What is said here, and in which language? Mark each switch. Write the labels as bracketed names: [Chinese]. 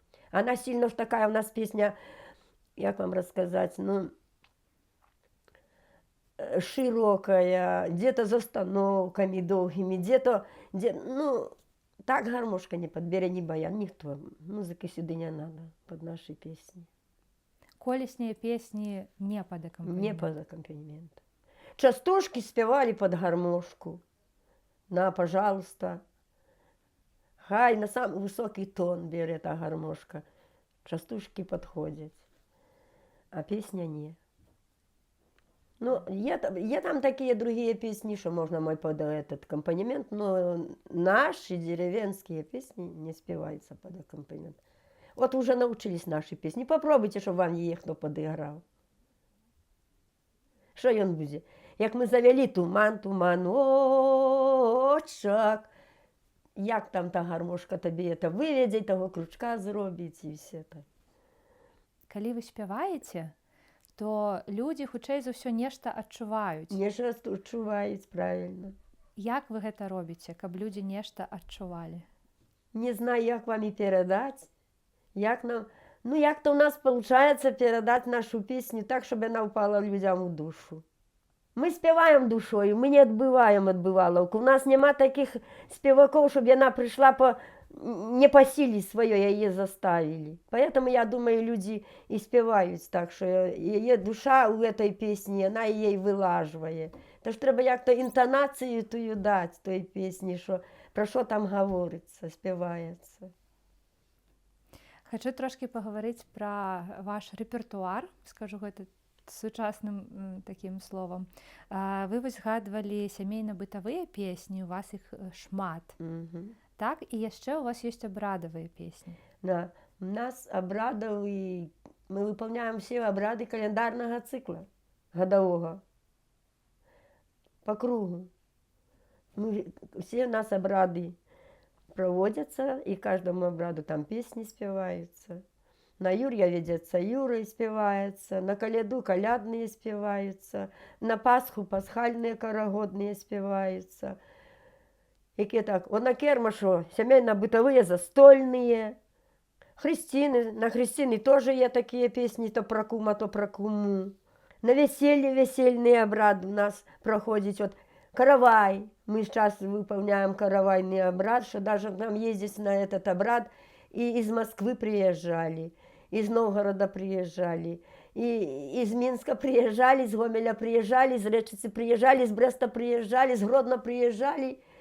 [Russian] Она сильно уж такая у нас песня, як вам рассказать, ну, широкая, где-то с остановками долгими, где-то, ну, так гармошка не подберет, ни баян, никто. Музыки сюда не надо под наши песни. [Belarusian] Колесныя песні не пад акампанемент. [Russian] Не под аккомпанемент. Частушки спевали под гармошку. На, пожалуйста. Хай на самый высокий тон берет эта гармошка. Частушки подходят. А песня не. Ну, є там такие другие песни, что можно мой под этот аккомпанемент, но наши деревенские песни не спеваются под аккомпанемент. Вот уже научились наши песни. Попробуйте, чтобы вам їх хто подыграл. [Ukrainian] Що ён буде? Як ми завели туман, туман, очак. Як там та гармошка тобі це виведе, того крючка зробить і все так. [Belarusian] Калі вы спяваеце, то людзі хутчэй за ўсё нешта адчуваюць. Нешта адчуваюць, правильно. Як вы гэта робіце, каб людзі нешта адчувалі? [Ukrainian] Не знаю, як вам і передать. Як нам... [Russian] Ну, як-то у нас получается передать нашу песню так, чтобы она упала людям в душу. Мы спеваем душою, мы не отбываем отбываловку. У нас нема таких спеваков, чтобы она пришла не по силе своей, ее заставили. Поэтому, я думаю, люди и спевают так, что ее душа у этой песни, она ей вилажує. [Ukrainian] Тож треба як-то інтонацію тую дати той пісні, що, про що там говориться, співається. [Belarusian] Хачу трошки паговорыць пра ваш рэпертуар, скажу гэта сучасным такім словам. Вы вось згадвалі сямейна-бытавыя песні, у вас іх шмат. Так, і яшчэ у вас ёсць абрадавыя песні. [Russian] Да, у нас абрадовые, мы выполняем все обряды календарного цикла годового по кругу. Все у нас обряды проводятся, и каждому обряду там песни спеваются. На Юрья ведется Юрой спевается, на Коляду колядные спеваются, на Пасху пасхальные карагодные спеваются. [Ukrainian] Які так, на Кермашу сімейно-бытовые застольные, Христины, на Христины тоже є такі пісні, то про кума, то про куму. [Russian] На веселье весельный обряд у нас проходит, вот каравай, мы сейчас выполняем каравайный обряд, что даже к нам ездить на этот обряд, и из Москвы приезжали, из Новгорода приезжали, и из Минска приезжали, из Гомеля приезжали, из Речицы приезжали, из Бреста приезжали, из Гродно приезжали.